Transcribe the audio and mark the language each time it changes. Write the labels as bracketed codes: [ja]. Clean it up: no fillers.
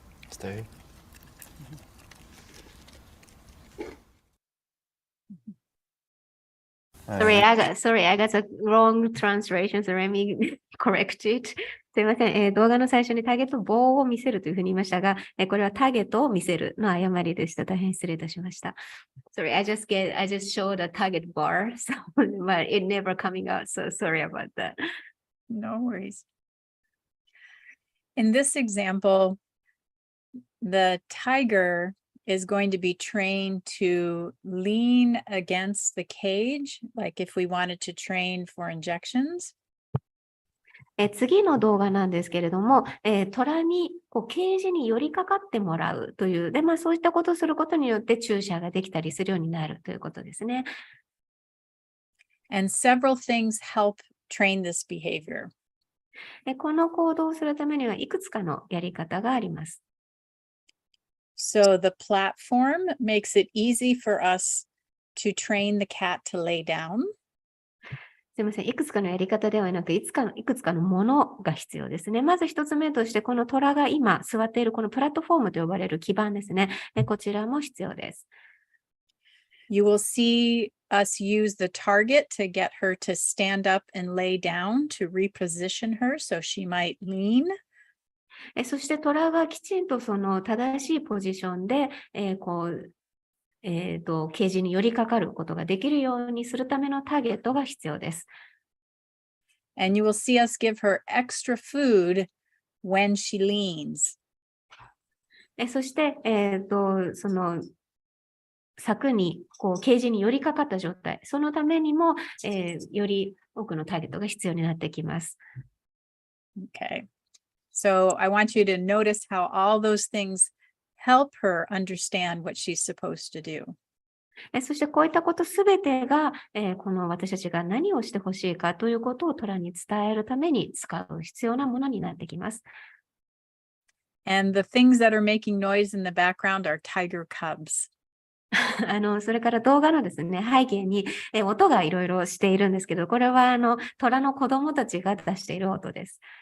[en] Stay. Sorry, I got a wrong translation, so let me correct it. [ja] すいません、動画の最初にターゲット棒を見せるというふうに言いましたが、これはターゲットを見せるの誤りでした。大変失礼いたしました。 [en] Sorry, I just showed a target bar, so, but it never coming out, so sorry about that. No worries. In this example, the tiger is going to be trained to lean against the cage, like if we wanted to train for injections. [ja] 次の動画なんですけれども、虎にケージに寄りかかってもらうという、で、そういったことをすることによって注射ができたりするようになるということですね。 [en] And several things help train this behavior. [ja] この行動をするためにはいくつかのやり方があります。 [en] So the platform makes it easy for us to train the cat to lay down. [ja] すみません。いくつかのやり方ではなく、いくつかのものが必要ですね。まず一つ目として、この虎が今座っているこのプラットフォームと呼ばれる基盤ですね。こちらも必要です。 [en] You will see us use the target to get her to stand up and lay down to reposition her so she might lean. [ja] そして虎がきちんとその正しいポジションで、ケージに寄りかかることができるようにするためのターゲットが必要です。 [en] And you will see us give her extra food when she leans. [ja] そして、その柵にケージに寄りかかった状態、そのためにも、より多くのターゲットが必要になってきます。 [en] Okay. So I want you to notice how all those things help her understand what she's supposed to do. [ja] そしてこういったことすべてが、この私たちが何をしてほしいかということを虎に伝えるために使う必要なものになってきます。 [en] And the things that are making noise in the background are tiger cubs. [ja] それから動画のですね、背景に音がいろいろしているんですけど、これは虎の子供たちが出している音です。